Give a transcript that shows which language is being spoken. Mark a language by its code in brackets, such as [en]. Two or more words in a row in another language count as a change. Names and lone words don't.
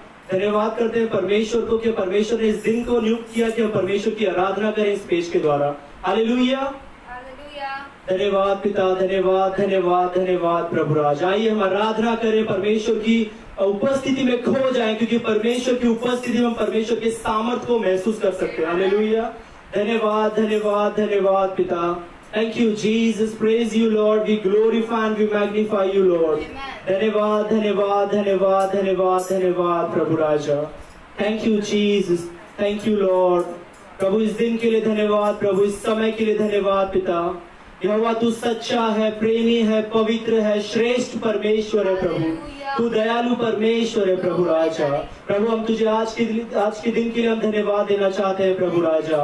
[hi] धन्यवाद करते हैं परमेश्वर को कि परमेश्वर ने इस दिन को नियुक्त किया कि हम परमेश्वर की आराधना करें इस पेज के द्वारा, हालेलुया। धन्यवाद पिता, धन्यवाद धन्यवाद धन्यवाद प्रभु राज। आइए हम आराधना करें, परमेश्वर की उपस्थिति में खो जाएं, क्योंकि परमेश्वर की उपस्थिति में हम परमेश्वर के सामर्थ को महसूस कर सकते हैं, हालेलुया। धन्यवाद धन्यवाद धन्यवाद पिता। [en] Thank you Jesus, praise you Lord, we glorify and we magnify you Lord. [hi] धन्यवाद धन्यवाद धन्यवाद धन्यवाद धन्यवाद प्रभु राजा। [en] Thank you Jesus, thank you Lord। [hi] प्रभु इस दिन के लिए धन्यवाद, प्रभु इस समय के लिए धन्यवाद पिता। यहोवा तू सच्चा है, प्रेमी है, पवित्र है, श्रेष्ठ परमेश्वर है प्रभु। तू दयालु परमेश्वर है प्रभु राजा। प्रभु हम तुझे आज के दिन के लिए हम धन्यवाद देना चाहते हैं प्रभु राजा।